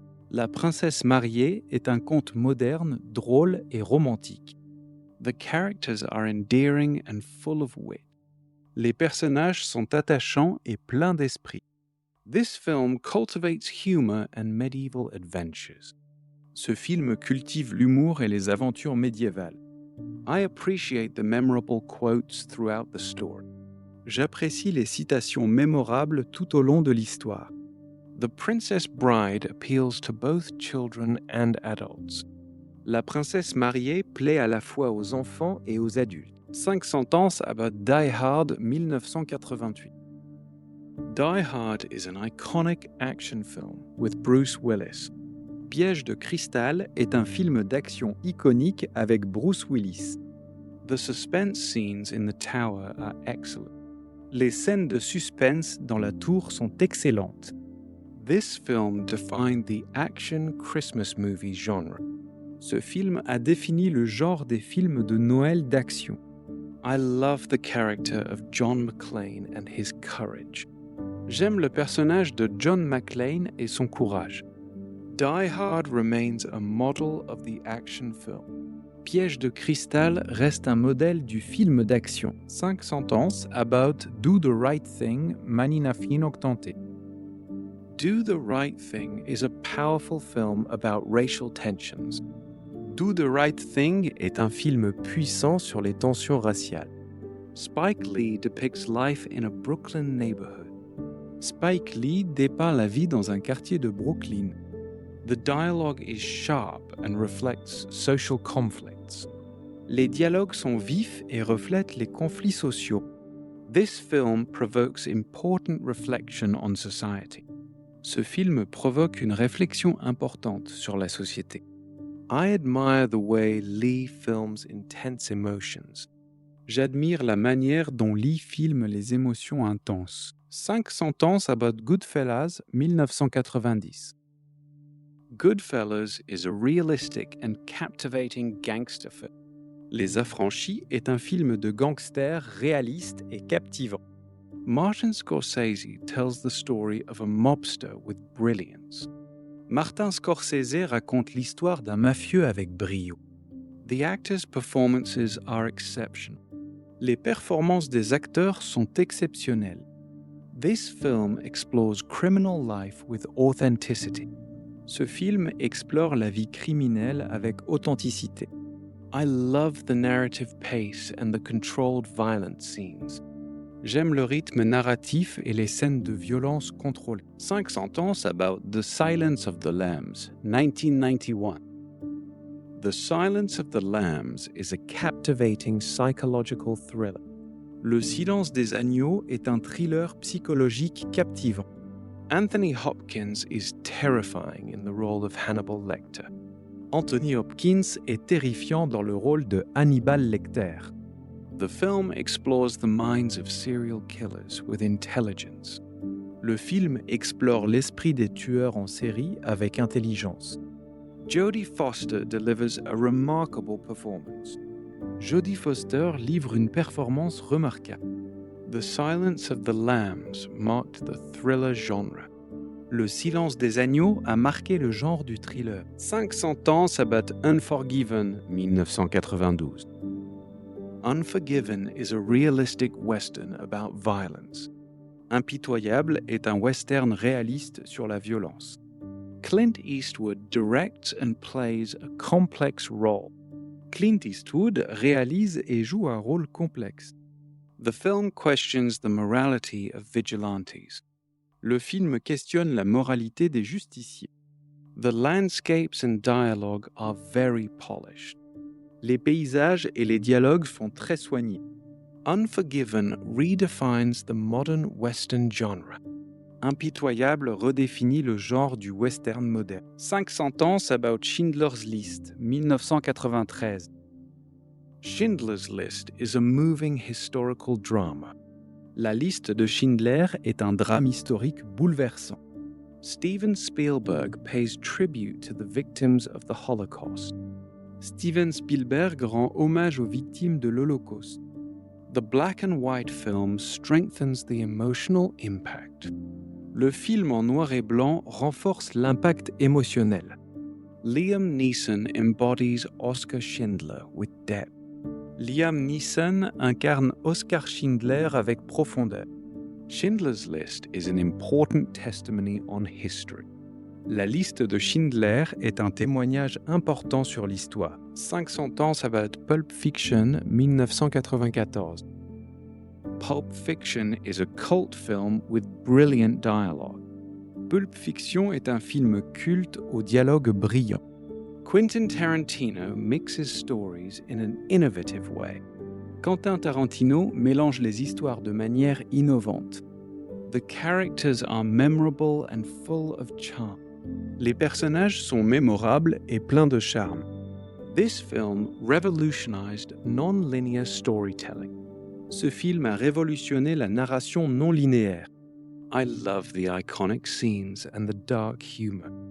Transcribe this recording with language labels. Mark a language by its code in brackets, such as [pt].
[fr] La princesse mariée est un conte moderne, drôle et romantique. [en] The characters are endearing and full of wit. [fr] Les personnages sont attachants et pleins d'esprit. [en] This film cultivates humor and medieval adventures. [fr] Ce film cultive l'humour et les aventures médiévales. [en] I appreciate the memorable quotes throughout the story. [fr] J'apprécie les citations mémorables tout au long de l'histoire. [en] The Princess Bride appeals to both children and adults. [fr] La princesse mariée plaît à la fois aux enfants et aux adultes. [en] 500 ans about Die Hard 1988. Die Hard is an iconic action film with Bruce Willis. [fr] Piège de cristal est un film d'action iconique avec Bruce Willis. [en] The suspense scenes in the tower are excellent. [fr] Les scènes de suspense dans la tour sont excellentes. [en] This film defined the action Christmas movie genre. [fr] Ce film a défini le genre des films de Noël d'action. [en] I love the character of John McClane and his courage. [fr] J'aime le personnage de John McClane et son courage. [en] Die Hard remains a model of the action film. [fr] Piège de cristal reste un modèle du film d'action. [en] 500 ans about Do the Right Thing, Manina Fin Octante. Do the Right Thing is a powerful film about racial tensions. [fr] Do the Right Thing est un film puissant sur les tensions raciales. [en] Spike Lee depicts life in a Brooklyn neighborhood. [fr] Spike Lee dépeint la vie dans un quartier de Brooklyn. [en] The dialogue is sharp and reflects social conflicts. [fr] Les dialogues sont vifs et reflètent les conflits sociaux. [en] This film provokes important reflection on society. [fr] Ce film provoque une réflexion importante sur la société. [en] I admire the way Lee films intense emotions. [fr] J'admire la manière dont Lee filme les émotions intenses. [en] 500 ans about Goodfellas 1990. Goodfellas is a realistic and captivating gangster film. [fr] Les Affranchis est un film de gangster réaliste et captivant. [en] Martin Scorsese tells the story of a mobster with brilliance. [fr] Martin Scorsese raconte l'histoire d'un mafieux avec brio. [en] The actors' performances are exceptional. [fr] Les performances des acteurs sont exceptionnelles. [en] This film explores criminal life with authenticity. [fr] Ce film explore la vie criminelle avec authenticité. [en] I love the narrative pace and the controlled violence scenes. [fr] J'aime le rythme narratif et les scènes de violence contrôlées. [en] 500 ans about The Silence of the Lambs, 1991. The Silence of the Lambs is a captivating psychological thriller. [fr] Le silence des agneaux est un thriller psychologique captivant. [en] Anthony Hopkins is terrifying in the role of Hannibal Lecter. [fr] Anthony Hopkins est terrifiant dans le rôle de Hannibal Lecter. [en] The film explores the minds of serial killers with intelligence. [fr] Le film explore l'esprit des tueurs en série avec intelligence. [en] Jodie Foster delivers a remarkable performance. [fr] Jodie Foster livre une performance remarquable. [en] The Silence of the Lambs marked the thriller genre. [fr] Le silence des agneaux a marqué le genre du thriller. [en] 500 ans about Unforgiven, 1992. Unforgiven is a realistic western about violence. [fr] Impitoyable est un western réaliste sur la violence. [en] Clint Eastwood directs and plays a complex role. [fr] Clint Eastwood réalise et joue un rôle complexe. [en] The film questions the morality of vigilantes. [fr] Le film questionne la moralité des justiciers. [en] The landscapes and dialogue are very polished. [fr] Les paysages et les dialogues sont très soignés. [en] Unforgiven redefines the modern Western genre. [fr] Impitoyable redéfinit le genre du western moderne. [en] 5 sentences about Schindler's List, 1993. Schindler's List is a moving historical drama. [fr] La liste de Schindler est un drame historique bouleversant. [en] Steven Spielberg pays tribute to the victims of the Holocaust. [fr] Steven Spielberg rend hommage aux victimes de l'Holocauste. [en] The black and white film strengthens the emotional impact. [fr] Le film en noir et blanc renforce l'impact émotionnel. [en] Liam Neeson embodies Oskar Schindler with depth. [fr] Liam Neeson incarne Oskar Schindler avec profondeur. [en] Schindler's List is an important testimony on history. [fr] La liste de Schindler est un témoignage important sur l'histoire. [en] 5 sentences about Pulp Fiction, 1994. Pulp Fiction is a cult film with brilliant dialogue. [fr] Pulp Fiction est un film culte au dialogue brillant. [en] Quentin Tarantino mixes stories in an innovative way. [fr] Quentin Tarantino mélange les histoires de manière innovante. [en] The characters are memorable and full of charm. [fr] Les personnages sont mémorables et pleins de charme. [en] This film revolutionized non-linear storytelling. [fr] Ce film a révolutionné la narration non linéaire. [en] I love the iconic scenes and the dark humor.